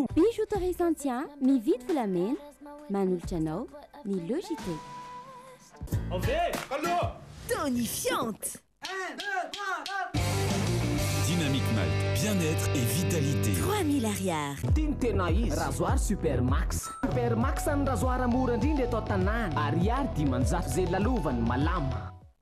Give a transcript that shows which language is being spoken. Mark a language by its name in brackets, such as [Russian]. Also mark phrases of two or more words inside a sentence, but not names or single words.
[Malagasy] Bijouterie Santia, mividy volamena, manolotra anao ny Le JT. [French] Tonifiante. 1, 2, 3, Dynamique Malte, bien-être et vitalité. [Malagasy] 3000 ariary. Tena izy rasoir Supermax. Supermax ny rasoir mora indrindra eto an-tanàna. Ariary 500 zay lalovany malama.